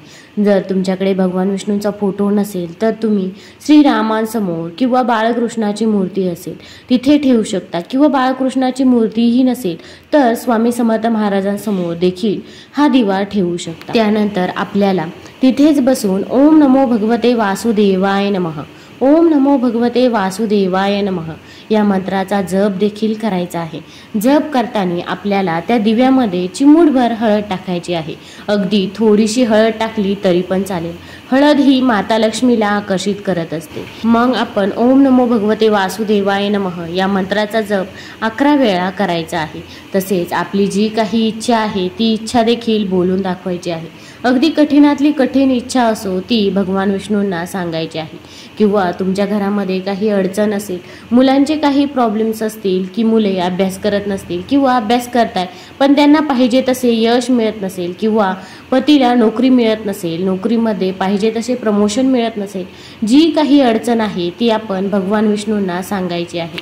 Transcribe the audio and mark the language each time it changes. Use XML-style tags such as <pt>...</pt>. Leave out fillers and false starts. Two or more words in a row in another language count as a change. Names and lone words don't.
<mr>जर तुमच्याकडे भगवान विष्णूंचा फोटो नसेल तर तुम्ही श्रीरामांसमोर किंवा बाळकृष्णाची मूर्ती असेल तिथे ठेवू शकता किंवा बाळकृष्णाची मूर्तीही नसेल तर स्वामी समर्थ महाराजांसमोर देखील हा दिवा ठेवू शकता. त्यानंतर आपल्याला तिथेच बसून</mr> <sa>ओम नमो भगवते वासुदेवाय नमः, ओम नमो भगवते वासुदेवाय नमः</sa> <mr>या मंत्राचा जप देखील करायचा आहे. जप करताना आपल्याला त्या दिव्यामध्ये चिमूटभर हळद टाकायची आहे. अगदी थोडीशी हळद टाकली तरी पण चालेल. हळद ही माता लक्ष्मीला आकर्षित करत असते. मग आपण</mr> <sa>ओम नमो भगवते वासुदेवाय नमः</sa> <mr>या मंत्राचा जप 11 वेळा करायचा आहे. तसेच आपली जी काही इच्छा आहे ती इच्छा देखील बोलून दाखवायची आहे. अगदी कठीणातली कठीण इच्छा असो ती भगवान विष्णूंना सांगायची आहे. किंवा तुमच्या घरामध्ये काही अडचण असेल, मुलांचे काही प्रॉब्लेम्स असतील की मुले अभ्यास करत नसतील किंवा अभ्यास करताय पण त्यांना पाहिजे तसे यश मिळत नसेल किंवा पतीला नोकरी मिळत नसेल, नोकरीमध्ये पाहिजे तसे प्रमोशन मिळत नसेल, जी काही अडचण आहे ती आपण भगवान विष्णूंना सांगायची आहे.</mr>